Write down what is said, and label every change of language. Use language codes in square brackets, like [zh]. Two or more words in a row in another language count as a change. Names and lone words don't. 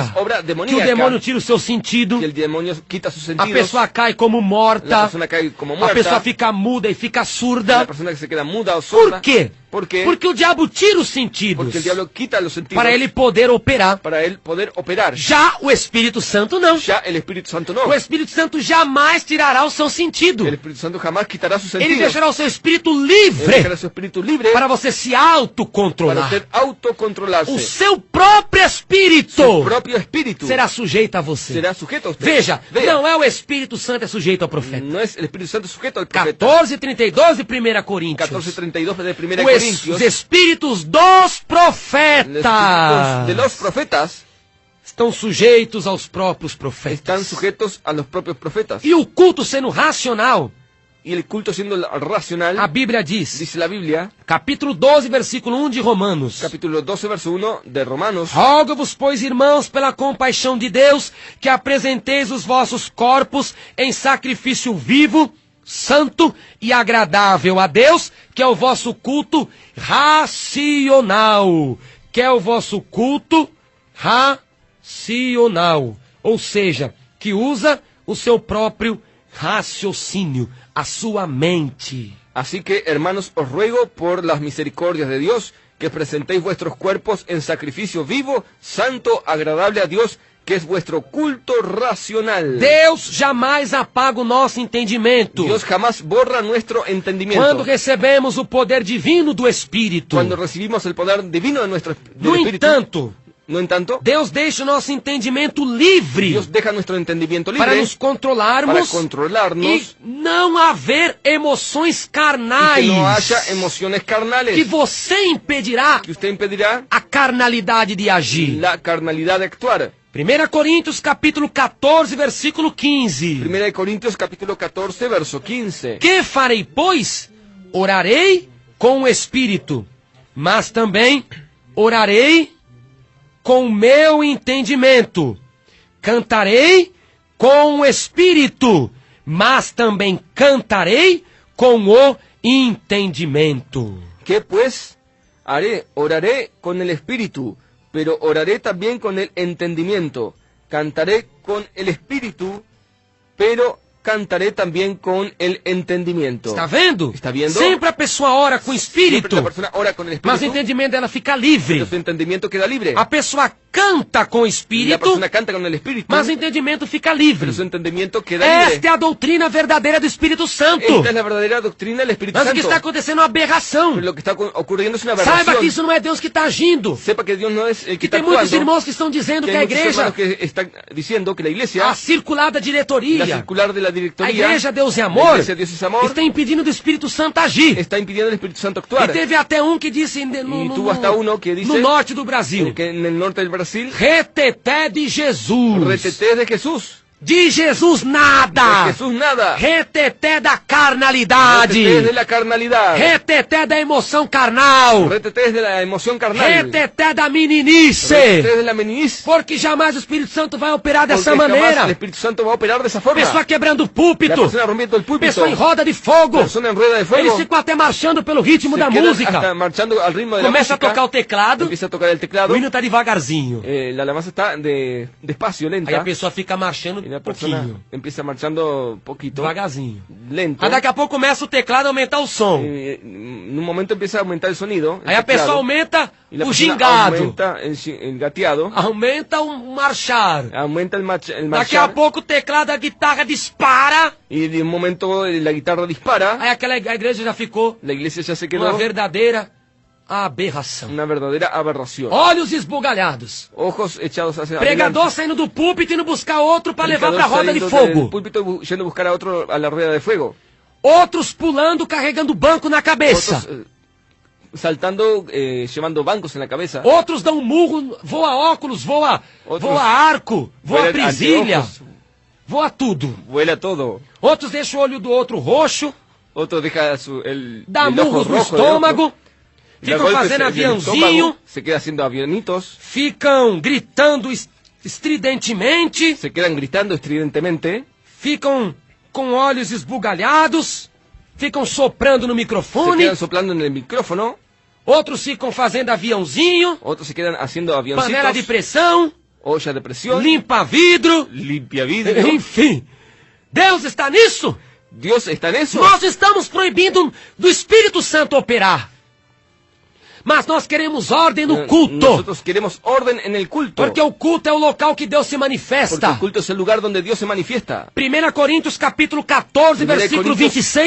[es] es obra [pt] Que o demoníaca. demônio tira o seu sentido, [es] Que el demonio quita sus [pt] a [es] sentidos. [pt] pessoa cai como [es] La [pt] morta, [es] persona cae como [pt] a [es] muerta. [pt] pessoa fica muda e fica [es] La [pt] surda. [es] persona que se queda muda o sorda. [pt] Por quê? [es] ¿Por qué? [pt] Porque o diabo tira os sentidos [es] Porque el diablo quita los sentidos [pt] para ele poder operar. [es] para él poder operar. [pt] Já o Espírito Santo não. [es] Ya el Espíritu Santo no. [pt] O Espírito Santo jamais tirará o seu sentido. [es] El Espíritu Santo jamás quitará sus [pt] Ele [es] sentidos. [pt] deixará o seu espírito [es] Él [pt] livre [es] dejará su espíritu libre [pt] para você se [es] para [pt] autocontrolar. [es] usted autocontrolarse. [pt] O seu próprio espírito [es] Su propio espíritu [pt] será sujeito a você. [es] será sujeto a usted. [pt] Veja, [es] Vea, [pt] não é o Espírito Santo é sujeito ao profeta. [es] no es el Espíritu Santo sujeto al profeta. [pt] 14:32 de 1 Coríntios. [es] 14:32 de 1 [pt] Os [es] Corintios. [pt] espíritos dos [es] Los espíritus [pt] profetas [es] de los profetas [pt] estão sujeitos aos próprios [es] están [pt] profetas. [es] sujetos a los propios profetas. [pt] E o culto sendo racional, [es] Y el culto siendo racional, [pt] a Bíblia diz, [es] dice la Biblia, [pt] capítulo 12, versículo 1 de Romanos. [es] capítulo 12, verso 1 de Romanos. [pt] Rogo-vos, pois, irmãos, pela compaixão de Deus, que apresenteis os vossos corpos em sacrifício vivo, santo e agradável a Deus, que é o vosso culto racional. Que é o vosso culto racional. Ou seja, que usa o seu próprio raciocínio, a sua mente. [es] Así que, hermanos, os ruego por las misericordias de Dios que presentéis vuestros cuerpos en sacrificio vivo, santo, agradable a Dios, que es vuestro culto racional. [pt] Deus jamais apaga o nosso entendimento. [es] Dios jamás borra nuestro entendimiento. [pt] Quando recebemos o poder divino do Espírito. [es] Cuando recibimos el poder divino de nuestro del [pt] No [es] Espíritu, [pt] entanto, [es] no en tanto, [pt] Deus deixa o nosso entendimento livre [es] Dios deja nuestro entendimiento [pt] para [es] libre [pt] nos controlarmos [es] para controlarnos [pt] e não haver emoções [es] y [pt] carnais [es] que no haya emociones carnales [pt] que você impedirá [es] que usted impedirá [pt] a carnalidade de agir. [es] la carnalidad de actuar. [pt] 1 Coríntios capítulo 14, versículo 15. [es] 1 Corintios capítulo 14, verso 15. [pt] Que farei, pois? Orarei com o Espírito, mas também orarei com o meu entendimento. Cantarei com o Espírito, mas também cantarei com o entendimento. [es] ¿Qué pues haré? Oraré con el Espíritu, pero oraré también con el entendimiento. Cantaré con el Espíritu, pero cantaré también con el entendimiento. [pt] Está vendo? Está vendo? Sempre a pessoa ora com o [es] Siempre [pt] Espírito, [es] la persona ora con el [pt] mas o [es] Espíritu, [pt] entendimento dela fica livre. [es] pero su entendimiento queda libre. [pt] A pessoa canta com o [es] La [pt] Espírito, [es] persona canta con el Espíritu, [pt] mas o entendimento fica livre. [es] pero su entendimiento queda libre. [pt] Esta é a doutrina verdadeira do Espírito Santo. [es] Esta es la verdadera doctrina del Espíritu [pt] Mas o que [es] Santo. [pt] está acontecendo é uma aberração. [es] Pero lo que está ocurriendo es una [pt] Saiba [es] aberración. [pt] que isso não é Deus que está agindo. [es] Sepa que Dios no es el que [pt] Que [es] está [pt] tem muitos [es] actuando. [pt] irmãos que estão dizendo [es] Que [pt] que a [es] hay muchos [pt] igreja, [es] hermanos que están diciendo que la iglesia, [pt] a circular da [es] la [pt] diretoria, [es] circular de la [pt] a [es] directoría, [pt] igreja Deus e [es] la [pt] Amor, [es] iglesia Dios es amor, [pt] está impedindo do Espírito Santo agir. [es] está impidiendo al Espíritu Santo [pt] E [es] actuar. [pt] teve até um que disse [es] Y tuvo hasta uno que dice [pt] no norte do Brasil, [es] que en el norte del Brasil, [pt] reteté de Jesus. [es] reteté de Jesús. [pt] De Jesus [es] De [pt] nada. [es] Jesús nada. [pt] Reteté da carnalidade. [es] Retetés de la carnalidad. [pt] Reteté da emoção carnal. [es] Retetés de la emoción carnal. [pt] Reteté da meninice. [es] Retetés de la meniniz. [pt] Porque jamais o Espírito Santo vai operar [es] Porque [pt] dessa [es] jamás [pt] maneira. [es] el Espíritu Santo va a operar de esa forma. [pt] Pessoa quebrando o [es] La [pt] púlpito. [es] persona rompiendo el púlpito. [pt] Pessoa em roda de fogo. [es] Persona en rueda de fuego. [pt] Eles ficam até marchando pelo ritmo [es] Se [pt] da [es] quedan [pt] música. [es] hasta marchando al ritmo de la [pt] Começa a [es] música. [pt] tocar o teclado. [es] Empieza a tocar el teclado. [pt] O hino tá devagarzinho. [es] La alabanza está despacio, lenta. [pt] Aí a pessoa fica marchando [es] Y la [pt] um [es] persona [pt] pouquinho. [es] empieza marchando poquito. [pt] Devagarzinho. [es] Lento. [pt] Aí daqui a pouco começa o teclado a aumentar o som. [es] En un momento empieza a aumentar el sonido. el [pt] Aí a pessoa [es] teclado, [pt] aumenta [es] y la [pt] o [es] persona [pt] gingado. [es] aumenta el gateado. [pt] Aumenta o marchar. [es] Aumenta el [pt] Daqui a [es] marchar. [pt] pouco o teclado, a guitarra dispara. [es] Y de un momento la guitarra dispara. [pt] Aí a igreja já ficou [es] La iglesia ya se [pt] uma [es] quedó [pt] verdadeira aberração. [es] una verdadera aberración. [pt] Olhos esbugalhados. [es] Ojos echados hacia [pt] Pregador saindo do púlpito e indo buscar outro para levar [es] Predicador [pt] para a roda de [es] saliendo del [pt] fogo. [es] púlpito yendo a buscar a otro a la rueda de fuego. [pt] Outros pulando, carregando banco na cabeça. [es] Otros saltando, llevando bancos en la cabeza. [pt] Outros dão um murro, voa óculos, voa arco, voa [es] Vuelan [pt] presilha, [es] anteojos, [pt] voa tudo. [es] vuela todo. [pt] Outros deixam o olho do outro roxo, [es] Otro deja [pt] dá [es] el ojo [pt] murros no [es] rojo del [pt] estômago, [es] otro. Da [pt] ficam [es] golpes [pt] fazendo [es] en el [pt] aviãozinho, [es] estómago, se queda haciendo avionitos, [pt] ficam gritando estridentemente, [es] se quedan gritando estridentemente, [pt] ficam com olhos esbugalhados, ficam soprando no [es] se [pt] microfone, [es] quedan soplando en el micrófono, [pt] outros ficam fazendo aviãozinho, [es] otros se quedan haciendo [pt] panela de [es] avioncitos, [pt] pressão, [es] olla de presión, [pt] limpa vidro, [es] limpia vidrio. [pt] enfim. Deus está nisso? [es] Dios está en eso. [pt] Nós estamos proibindo do Espírito Santo operar. Mas nós queremos ordem no culto. [es] Nosotros queremos orden en el culto. [pt] Porque o culto é o local que Deus se [es] Porque [pt] manifesta. [es] el culto es el lugar donde Dios se manifiesta. [pt] 1 Coríntios capítulo 14, [es] Primera de [pt] versículo [es] Corintios, 26